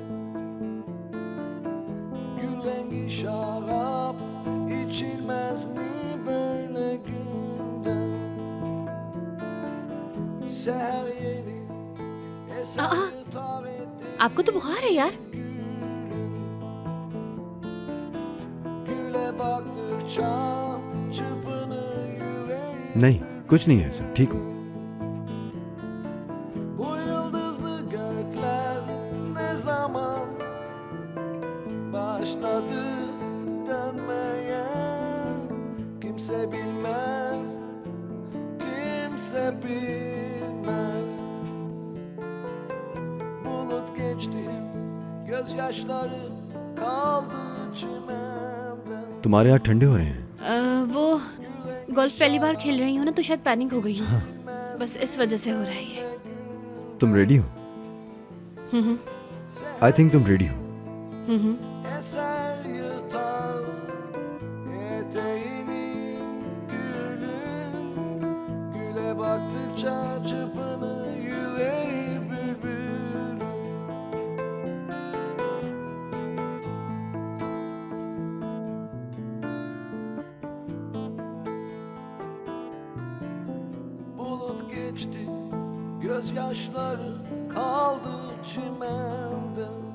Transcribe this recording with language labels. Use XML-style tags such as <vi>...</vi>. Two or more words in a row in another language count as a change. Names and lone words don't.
<tr>Gül rengi şarap içilmez mi böyle günde? Seher yeni eser tarihte</tr> <hi>आपको तो बुखार है यार।</hi> <tr>güle baktıkça çırpınır yüreğim.</tr> <hi>नहीं, कुछ नहीं है सर, ठीक हूँ।</hi> <tr>Bu yıldızlı gökler ne zaman başladı dönmeye? Kimse bilmez, kimse bilmez. Bulut geçti, gözyaşları kaldı çimende.</tr> <hi>तुम्हारे यहाँ ठंडे हो रहे हैं? वो गोल्फ पहली बार खेल रही हूँ ना, तो शायद पैनिक हो गई हूँ। बस इस वजह से हो रहा है ये। तुम रेडी हो?</hi> <en>I think</en> <hi>तुम रेडी हो।</hi> <tr>Eser yırtar eteğini gülün. Güle baktıkça çırpınır yüreği bülbül. Bulut geçti, gözyaşları kaldı çimende.</tr>